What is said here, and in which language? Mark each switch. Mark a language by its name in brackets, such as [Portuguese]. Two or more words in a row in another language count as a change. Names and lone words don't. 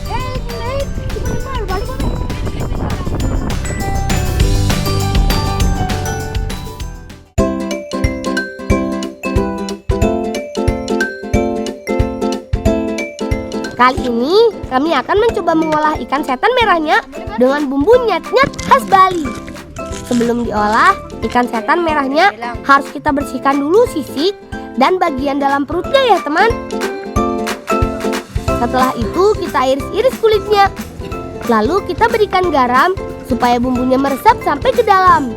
[Indonesian] Kali ini kami akan mencoba mengolah ikan setan merahnya dengan bumbu nyat-nyat khas Bali. Sebelum diolah, ikan setan merahnya harus kita bersihkan dulu sisik dan bagian dalam perutnya ya teman. Setelah itu kita iris-iris kulitnya. Lalu kita berikan garam supaya bumbunya meresap sampai ke dalam.